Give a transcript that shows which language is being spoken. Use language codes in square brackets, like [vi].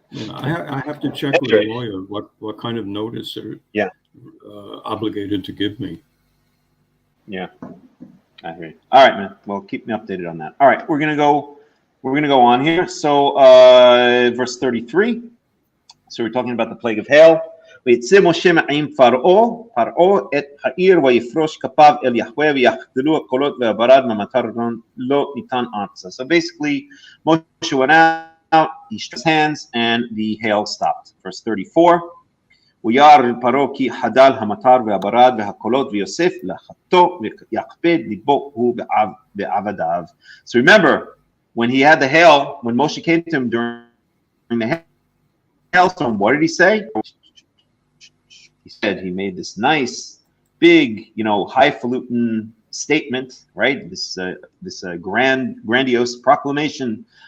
[en] I have to check with a lawyer what kind of notice they're obligated to give me. Yeah, I hear you. All right, man. Well, keep me updated on that. All right, we're gonna go on here. So, verse 33. So we're talking about the plague of hail. [he] ויצא משה מעם פרעה את העיר ויפרוש כפיו אל יחווה ויחדלו הקולות והברד מהמטר לא ניתן ארצה. [en] So basically, Moshe went out, he stretched his hands, and the hail stopped. Verse 34. [he] וירא פרעה כי חדל המטר והברד והקולות ויוסף לחטוא ויקפד ליבו הוא בעבדיו. [en] So remember, when he had the hail, when Moshe came to him during the hailstorm, what did he say? He said he made this nice, big, highfalutin statement, right? This grandiose proclamation.